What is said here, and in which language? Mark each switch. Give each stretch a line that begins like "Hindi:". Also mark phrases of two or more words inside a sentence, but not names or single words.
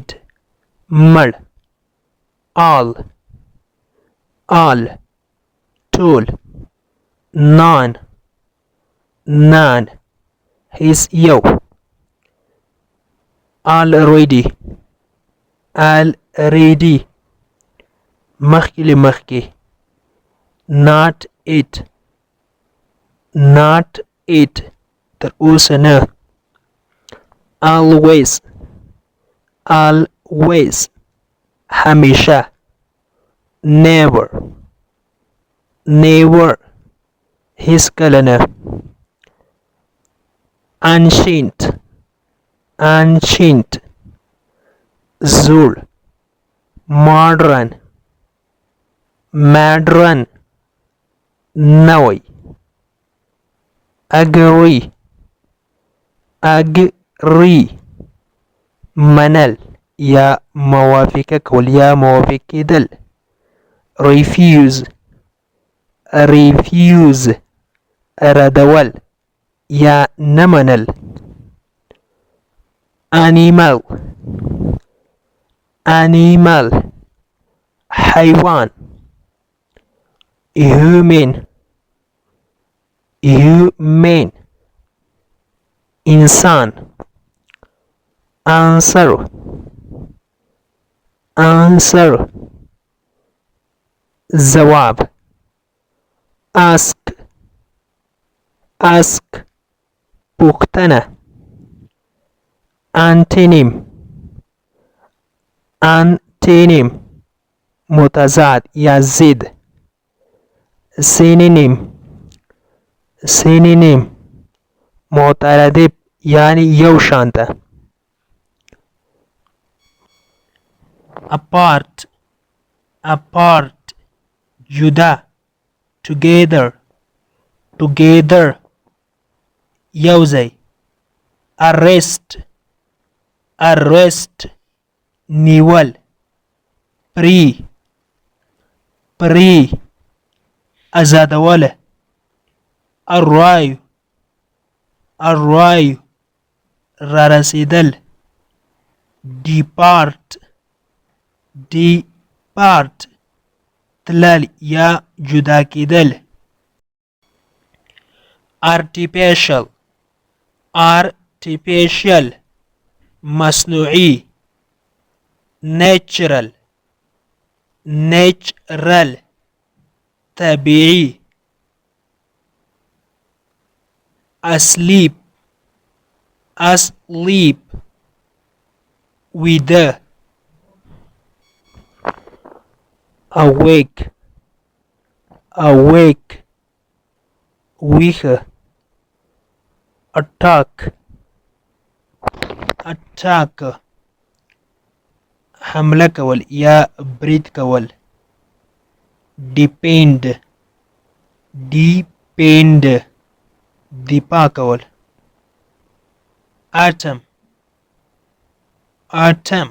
English: مړ. All. All.
Pashto: ټول. None. None. هیڅ یو.
English: Already. Already.
Pashto: مخکې له مخکې.
English: Not it. Not it.
Pashto: تر اوسه نه.
English: Always. Always.
Pashto: همیشه. Never.
English: Never.
Pashto: هیڅ کله نه.
English: Ancient. Ancient.
Pashto: زوړ. Modern.
English: Modern. نوی. Agree. Agree.
Pashto: منل یا موافقه کول یا موافق کېدل.
English: Refuse. Refuse.
Pashto: ردول یا نه منل.
English: Animal. Animal.
Pashto: حیوان. Human.
English: Human. إنسان. Answer. Answer.
Pashto: جواب. Ask.
English: Ask. پوښتنه. Antonym. Antonym.
Pashto: متضاد یا ضد. Synonym. Synonym. مترادف یعنی یو شانته.
English: Apart. Apart. جدا. Together. Together.
Pashto: یوځای. Arrest.
English: Arrest. نیول. Free. Free.
Pashto: آزادوله. Arrive.
English: Arrive. رارسیدل. Depart. Depart.
Pashto: تلل یا جدا کېدل.
English: Artificial. Artificial.
Pashto: مصنوعي. Natural.
English: Natural. طبيعي. Asleep. Asleep. ويده. Awake. Awake. ويخه. Attack. Attack.
Pashto: حمله کول یا برید کول.
English: Depend. Depend.
Pashto: دفاع کول. Atom.
English: Atom.